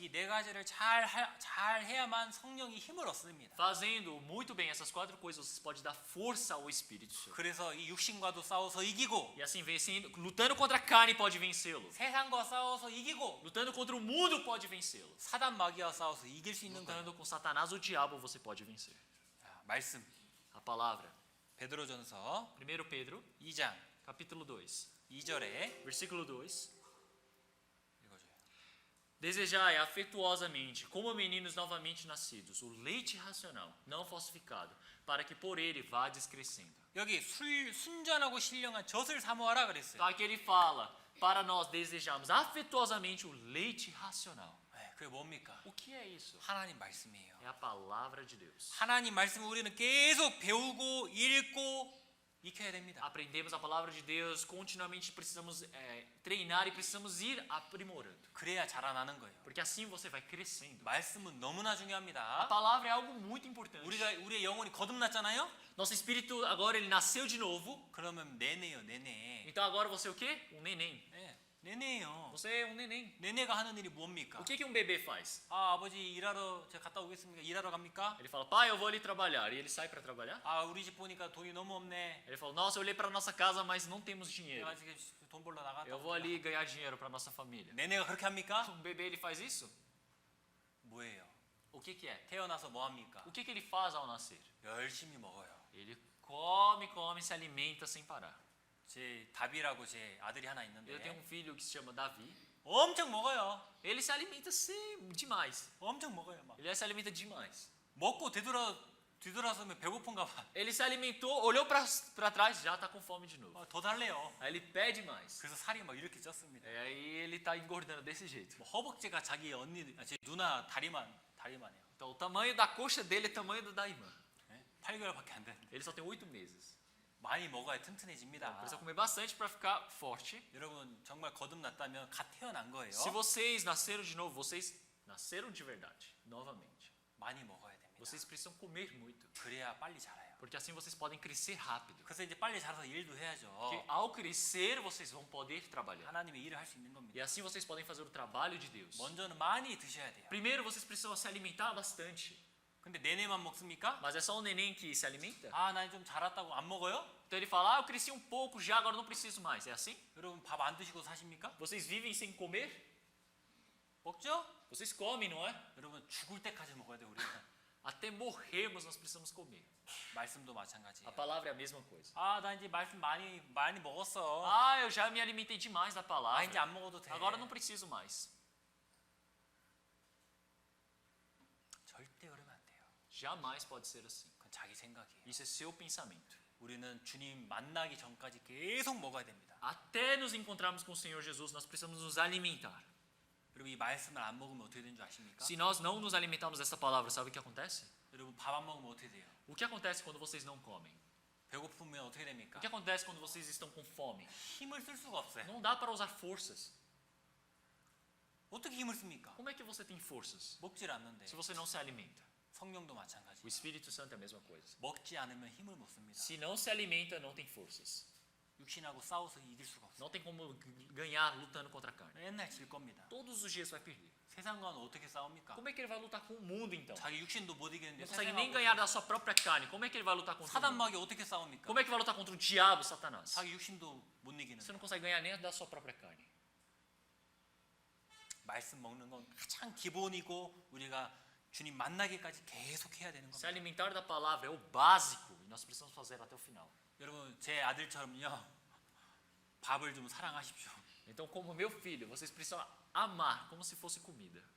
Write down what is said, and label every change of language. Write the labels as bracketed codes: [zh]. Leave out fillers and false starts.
[ko] 이 네 가지를 잘 해야만 성령이 힘을 얻습니다. [pt] Fazendo muito bem essas 4 coisas, você pode dar força ao Espírito Santo. [ko] 그래서 이 육신과도 싸워서 이기고, [pt] E assim, vencendo, lutando contra a carne pode vencê-lo. [ko] 세상과 싸워서 이기고, [pt] Lutando contra o mundo pode vencê-lo. [ko] 사단 마귀와 싸워서 이길 수 있는 거예요. [pt] Lutando com Satanás ou o diabo você pode vencer. [ko] 자, 말씀, [pt] A palavra. [ko] 베드로전서 [pt] 1 Pedro, [ko] 2장 [pt] capítulo 2, [ko] 2절에 [pt] versículo 2. [ko] 읽어줘요. [pt] Desejai afetuosamente, como meninos novamente nascidos, o leite racional, não falsificado, para que por ele vades crescendo. [ko] 여기 순전하고 신령한 젖을 사모하라 그랬어요. [pt] Então aqui ele fala, para nós desejarmos afetuosamente o leite racional. [ko] 네, 그게 뭡니까? [pt] O que é isso? [ko] 하나님 말씀이에요. [pt] É a palavra de Deus. [ko] 하나님 말씀을 우리는 계속 배우고 읽고 익혀야 됩니다. [pt] Aprendemos a palavra de Deus, continuamente precisamos treinar e precisamos ir aprimorando. [ko] 그래야 자라나는 거예요. [pt] Porque assim você vai crescendo. [ko] 말씀은 너무나 [pt] A [ko] 중요합니다. [pt] palavra é algo muito importante. [ko] 우리의 영혼이 거듭났잖아요. [pt] Nosso espírito agora ele nasceu de novo. [ko] 그러면 내내요, 내내. [pt] Então agora você é o quê? Um neném. [ko] 네, 내내요. [pt] Você é um neném. [ko] 내내가 하는 일이 뭡니까? [pt] O que um bebê faz? [ko] 아, 아버지 일하러 제가 갔다 오겠습니까? 일하러 갑니까? [pt] Ele fala, pai, eu vou ali trabalhar. E ele sai para trabalhar. [ko] 아, 우리 집 보니까 돈이 너무 없네. [pt] Ele fala, nossa, eu olhei para nossa casa, mas não temos dinheiro. [ko] 내가 지금 돈 벌러 나갔다. [pt] Eu vou ali ganhar dinheiro para nossa família. [ko] 내내가 그렇게 합니까? [pt] Um bebê ele faz isso? [ko] 뭐예요? [pt] O que é? [ko] 태어나서 뭐 합니까? [pt] O que ele faz ao nascer? [ko] 열심히 먹어요. [pt] Ele come, se alimenta sem parar. [ko] 제 다비라고 제 아들이 하나 있는데 [pt] Eu tenho um filho que se chama Davi. [ko] 엄청 먹어요. [pt] Ele se alimenta demais. [ko] 엄청 먹어요. 막 [pt] Ele se alimenta demais. [ko] 먹고 뒤돌아서면 배고픈가 봐. [pt] Ele se alimentou, olhou para trás, já está com fome de novo. [ko] 더 달래요. [pt] Aí ele pede mais. [ko] 그래서 살이 막 이렇게 쪘습니다. [pt] E aí ele está engordando desse jeito. [ko] 뭐 허벅지가 자기 제 누나 다리만해요. [pt] Então o tamanho da coxa dele é o tamanho do da irmã. [ko] 네? 8개월밖에 안 되는데 [pt] Ele só tem 8 meses. [ko] 많이 먹어야 튼튼해집니다. [pt] Precisa comer bastante para ficar forte. [ko] 여러분 정말 거듭났다면 갓 태어난 거예요. [pt] Se vocês nasceram de novo, vocês nasceram de verdade, novamente. [ko] 많이 먹어야 됩니다. [pt] Vocês precisam comer muito, [ko] 그래야 빨리 자라요. [pt] porque assim vocês podem crescer rápido. [ko] 그래서 이제 빨리 자라서 일도 해야죠. [pt] Porque ao crescer, vocês vão poder trabalhar. [ko] 하나님의 일을 할 수 있는 겁니다. [pt] E assim vocês podem fazer o trabalho de Deus. [ko] 먼저는 많이 드셔야 돼요. [pt] Primeiro, vocês precisam se alimentar bastante. [ko] 근데 내내만 먹습니까? [pt] Mas é só o neném que se alimenta? [ko] 아, 나 좀 자랐다고 안 먹어요? [pt] Então ele fala, eu cresci um pouco já, agora não preciso mais. É assim? [ko] 여러분 밥 안 드시고 사십니까? [pt] Vocês vivem sem comer? [ko] 먹죠? [pt] Vocês comem, não é? [ko] 여러분 죽을 때까지 먹어야 돼요, 우리는. [pt] Até morrermos nós precisamos comer. [ko] 말씀도 마찬가지예요. [pt] A palavra é a mesma coisa. [ko] 아, 나 이제 말씀 많이 먹었어. [pt] Ah, eu já me alimentei demais da [ko] 아, [pt] palavra. [ko] 이제 안 먹어도 돼. [pt] Agora não preciso mais. [ko] 절대 그러면 안 돼요. [pt] Jamais pode ser assim. [ko] 그건 자기 생각이에요. [pt] Isso é seu pensamento. [ko] 우리는 주님 만나기 전까지 계속 먹어야 됩니다. [pt] Até nos encontrarmos com o Senhor Jesus, nós precisamos nos alimentar. [ko] 여러분 이 말씀을 안 먹으면 어떻게 되는 줄 아십니까? [pt] Se nós não nos alimentarmos dessa palavra, sabe o que acontece? [ko] 여러분 밥 안 먹으면 어떻게 돼요? [pt] O que acontece quando vocês não comem? [ko] 배고프면 어떻게 됩니까? [pt] O que acontece quando vocês estão com fome? [ko] 힘을 쓸 수가 없어요. [pt] Não dá para usar forças. [ko] 어떻게 힘을 씁니까? [pt] Como é que você tem forças [ko] 먹질 않는데. [pt] se você não se alimenta? [ko] 성령도 마찬가지. [pt] O Espírito Santo é a mesma coisa. [ko] 먹지 않으면 힘을 못 씁니다. [pt] Se não se alimenta, não tem forças. [ko] 육신하고 싸워서 이길 수가 없어요. [pt] Não tem como ganhar lutando contra a carne. [ko] 맨날 질 겁니다. [pt] Todos os dias vai perder. [ko] 세상과는 어떻게 싸웁니까? [pt] Como é que ele vai lutar com o mundo então? [ko] 자기 육신도 못 이기는데 [pt] Não consegue nem ganhar da sua própria carne. Como é que ele vai lutar contra o mundo? [ko] 사단마귀 어떻게 싸웁니까? [pt] Como é que vai lutar contra o diabo, Satanás? [ko] 자기 육신도 못 이기는데. [pt] Você não consegue ganhar nem da sua própria carne. [ko] 말씀 먹는 건 가장 기본이고 우리가 주님 만나기까지 계속 해야 되는 [pt] Se [ko] 겁니다. [pt] alimentar da palavra é o básico e nós precisamos fazer até o final. [ko] 여러분 제 아들처럼요. 밥을 좀 사랑하십시오. [pt] Então, como meu filho, vocês precisam amar como se fosse comida.